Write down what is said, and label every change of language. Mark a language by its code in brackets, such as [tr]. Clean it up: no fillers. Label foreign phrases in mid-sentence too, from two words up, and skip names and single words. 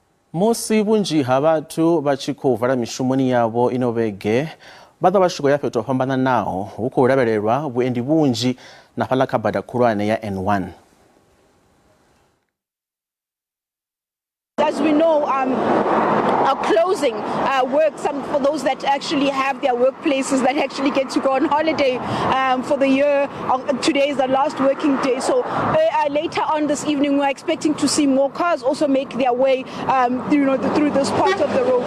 [ve] Musi vhunzhi ha vhathu vha tshi khou vala mishumoni yavho ino vhege vha ḓa vha tshi khou ya fhethu ho fhambanaho hu khou lavhelelwa vhuendi vhunzhi na fhala kha bada khulwane ya N1. [en] As we know, are closing work, some for those that actually have their workplaces that actually get to go on holiday for the year. Today is the last working day, so later on this evening we're expecting to see more cars also make their way through this part of the road.